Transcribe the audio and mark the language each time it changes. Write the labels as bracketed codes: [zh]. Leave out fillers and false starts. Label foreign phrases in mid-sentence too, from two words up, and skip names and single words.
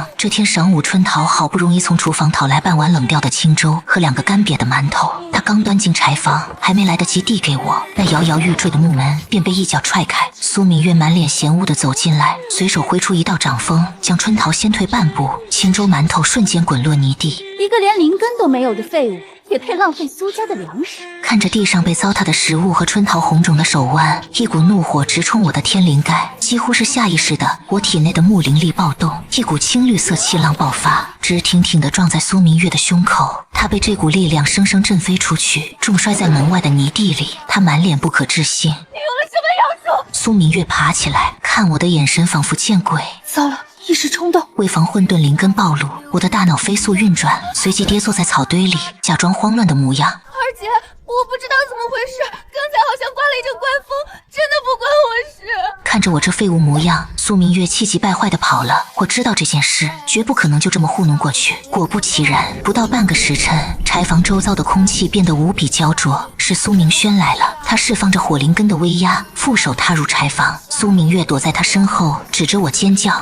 [zh] 這天晌午，春桃好不容易從廚房討來半碗冷掉的清粥和2個乾癟的饅頭，她剛端進柴房，還沒來得及遞給我，那搖搖欲墜的木門便被一腳踹開。蘇敏月滿臉嫌惡地走進來，隨手揮出一道掌風，將春桃先退半步，清粥饅頭瞬間滾落泥地。一個連靈根都沒有的廢物，也配浪費蘇家的糧食？看着地上被糟蹋的食物和春桃紅腫的手腕，一股怒火直冲我的天灵蓋。几乎是下意識的，我体内的木灵力暴动，一股青绿色气浪爆发，直挺挺地撞在苏明月的胸口。他被这股力量生生震飞出去，重摔在门外的泥地里。他满脸不可置信。你用了什么妖术？苏明月爬起来，看我的眼神仿佛见鬼。糟了，一时冲动。为防混沌灵根暴露，我的大腦飞速運轉，隨即跌坐在草堆裡，假裝慌亂的模樣。二姐，我不知道怎麼回事，剛才好像刮了一陣怪風，真的不關我事。看着我這廢物模樣，蘇明月氣急敗壞地跑了。我知道這件事絕不可能就這麼糊弄過去。果不其然，不到半個時辰，柴房周遭的空氣變得無比焦灼。是蘇明軒來了，他釋放着火靈根的威壓，負手踏入柴房。蘇明月躲在他身後，指着我尖叫：“